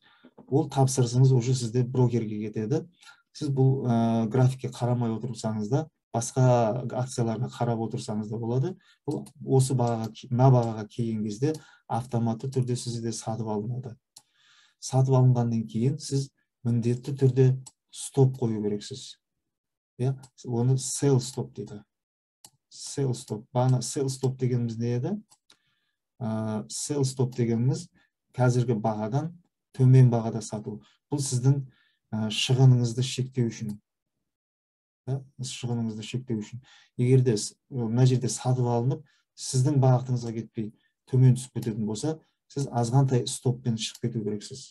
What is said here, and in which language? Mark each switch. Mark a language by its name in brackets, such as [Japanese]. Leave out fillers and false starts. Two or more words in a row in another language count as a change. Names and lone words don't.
[Kazakh] Ол тапсырысыңыз уже сізде брокерге кетеді. Сіз бұл графикке қарамай отырсаңыз да, басқа акцияларға қарап отырсаңыз да болады. Бұл осы бағаға келген кезде автоматты түрде сізде сатып алынады. Сатып алынғаннан кейін сіз міндетті түрде стоп қою керексіз. [English] Оны sell stop дейді. Sell stop. Sell stop [Kazakh] дегеніміз не еді? [English] Sell stop [Kazakh] дегеніміз қазіргі бағадан төмен бағада сату. Бұл сіздің шығыныңызды шектеу үшін. Егерде мына жерде сатып алынып, сіздің бағытыңызға кетпей төмен түсіп кететін болса, сіз азғантай стоппен шығып кету керексіз.